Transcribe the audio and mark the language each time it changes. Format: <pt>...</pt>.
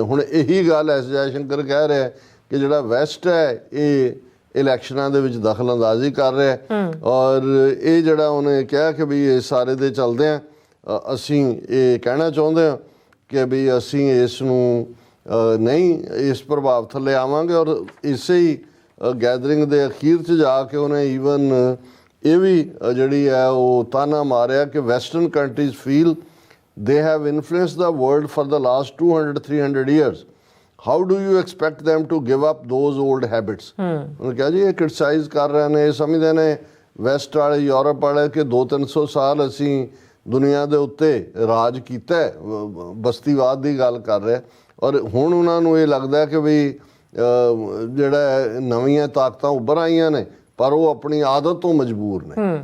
<pa>ਹੁਣ ਇਹੀ ਗੱਲ ਐਸ ਜੈਸ਼ੰਕਰ ਕਹਿ ਰਿਹਾ ਕਿ ਜਿਹੜਾ ਵੈਸਟ ਹੈ ਇਹ ਇਲੈਕਸ਼ਨਾਂ ਦੇ ਵਿੱਚ ਦਖਲ ਅੰਦਾਜ਼ੀ ਕਰ ਰਿਹਾ ਔਰ ਇਹ ਜਿਹੜਾ ਉਹਨੇ ਕਿਹਾ ਕਿ ਵੀ ਇਹ ਸਾਰੇ ਦੇ ਚੱਲਦੇ ਆ ਅਸੀਂ ਇਹ ਕਹਿਣਾ ਚਾਹੁੰਦੇ ਹਾਂ ਕਿ ਵੀ ਅਸੀਂ ਇਸ ਨੂੰ ਨਹੀਂ ਇਸ ਪ੍ਰਭਾਵ ਥੱਲੇ ਆਵਾਂਗੇ। ਔਰ ਇਸੇ ਹੀ ਗੈਦਰਿੰਗ ਦੇ ਅਖੀਰ 'ਚ ਜਾ ਕੇ ਉਹਨੇ ਈਵਨ ਇਹ ਵੀ ਜਿਹੜੀ ਹੈ ਉਹ ਤਾਨਾ ਮਾਰਿਆ ਕਿ</pa> <en>Western countries feel they have influenced the world for the last 200-300 years. How do you expect them to give up those old habits?</en> <pa>ਉਹਨੇ ਕਿਹਾ ਜੀ ਇਹ ਕ੍ਰਿਟਿਸਾਈਜ਼ ਕਰ ਰਹੇ ਨੇ, ਇਹ ਸਮਝਦੇ ਨੇ ਵੈਸਟ ਵਾਲੇ ਯੂਰਪ ਵਾਲੇ ਕਿ 200-300 ਸਾਲ ਅਸੀਂ ਦੁਨੀਆ ਦੇ ਉੱਤੇ ਰਾਜ ਕੀਤਾ, ਬਸਤੀਵਾਦ ਦੀ ਗੱਲ ਕਰ ਰਿਹਾ ਔਰ ਹੁਣ ਉਹਨਾਂ ਨੂੰ ਇਹ ਲੱਗਦਾ ਕਿ ਵੀ ਜਿਹੜਾ ਨਵੀਆਂ ਤਾਕਤਾਂ ਉੱਭਰ ਆਈਆਂ ਨੇ ਪਰ ਉਹ ਆਪਣੀ ਆਦਤ ਤੋਂ ਮਜਬੂਰ ਨੇ।</pa>